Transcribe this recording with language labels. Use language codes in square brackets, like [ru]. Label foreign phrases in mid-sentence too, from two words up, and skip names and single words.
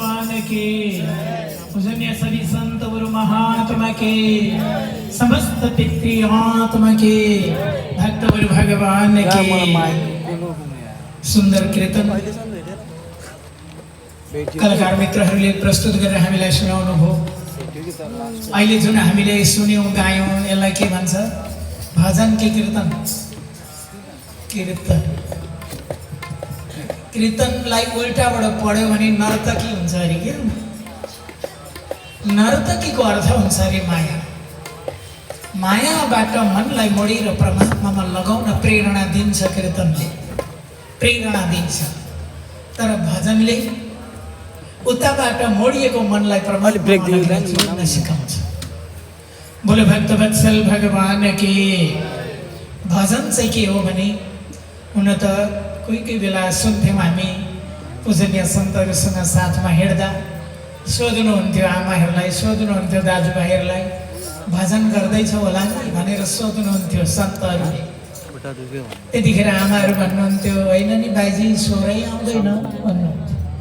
[hi] की, पूजनीय सभी संत गुरु महात्मा के, समस्त पितृआत्मा के, भक्त गुरु भगवान के। [ne] सुन्दर कीर्तन कलाकार मित्रहरूले प्रस्तुत गरेर हामीलाई सुनाउनु भयो। अहिले जुन हामीले सुन्यौँ गायौँ यसलाई के भन्छ? भजन के कीर्तन? कीर्तन। कीर्तनलाई उल्टाबाट पढ्यो भने नर्तकी हुन्छ अरे के? नर्तकीको अर्थ हुन्छ अरे माया। मायाबाट मनलाई मोडेर परमात्मामा लगाउन प्रेरणा दिन्छ कीर्तनले, प्रेरणा दिन्छ। तर भजनले उताबाट मोडिएको मनलाई परमात्मामा जोड्न सिकाउँछ। [hi] बोले भक्तवत्सल भगवान की। [ne] भजन चाहिँ के हो भने, हुन त कोही बेला सुन्थ्यौँ हामी पूजनीय सन्तहरूसँग साथमा हिँड्दा, सोध्नुहुन्थ्यो आमाहरूलाई, सोध्नुहुन्थ्यो दाजुभाइहरूलाई, भजन गर्दैछौ होला नि भनेर सोध्नुहुन्थ्यो सन्तहरूले। त्यतिखेर आमाहरू भन्नुहुन्थ्यो, होइन नि बाइजी स्वरै आउँदैन भन्नुहुन्थ्यो।